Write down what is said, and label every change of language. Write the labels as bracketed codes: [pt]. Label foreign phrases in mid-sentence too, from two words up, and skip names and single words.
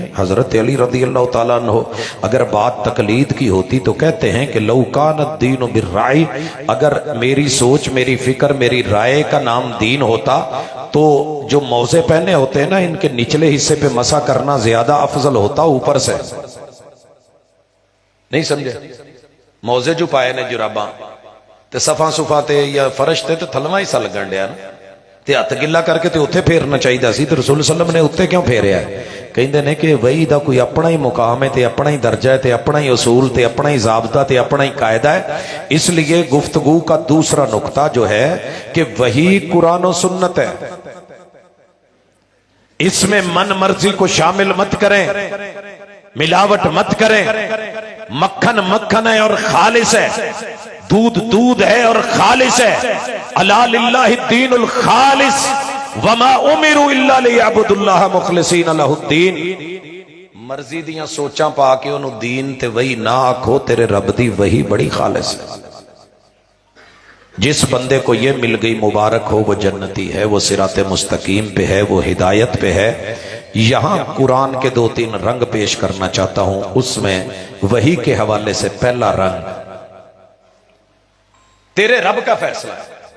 [ur] حضرت علی رضی اللہ تعالیٰ عنہ اگر بات تقلید کی ہوتی تو کہتے ہیں کہ [ar] لو کان الدین بالرائے، [ur] اگر میری سوچ، میری فکر، میری رائے کا نام دین ہوتا تو جو موزے پہنے ہوتے ہیں نا ان کے نچلے حصے پہ مسح کرنا زیادہ افضل ہوتا اوپر سے۔ نہیں سمجھے؟ [pa] موزے جو پائے نے جراباں تے صفا صفا تے یا فرش تے تھلواں حصہ لگن ڈیا نا تے ہاتھ گلا کر کے تے اوتھے پھیرنا چاہیے سی، تے رسول صلی اللہ علیہ وسلم نے اوتھے کیوں پھیریا ہے؟ کہندے نے کہ وہی دا کوئی اپنا ہی مقام ہے تے اپنا ہی درجہ ہے تے اپنا ہی اصول تے اپنا ہی ضابطہ تے اپنا ہی قاعدہ ہے۔ [ur] اس لیے گفتگو کا دوسرا نقطہ جو ہے کہ وہی قرآن و سنت ہے، اس میں من مرضی کو شامل مت کریں، ملاوٹ مت کریں۔ مکھن مکھن ہے اور خالص ہے، دودھ دودھ ہے اور خالص ہے۔ [ar] الا للہ الدین الخالص وما امروا الا لیعبدوا اللہ مخلصین لہ الدین۔ [pa] مرضی دیاں سوچاں پا کے انہوں دین تے وہی نہ آکھو، تیرے رب دی وہی بڑی خالص ہے۔ [ur] جس بندے کو یہ مل گئی مبارک ہو، وہ جنتی ہے، وہ صراط مستقیم پہ ہے، وہ ہدایت پہ ہے۔ یہاں قرآن کے 2-3 رنگ پیش کرنا چاہتا ہوں، اس میں وحی کے حوالے سے پہلا رنگ تیرے رب کا فیصلہ ہے۔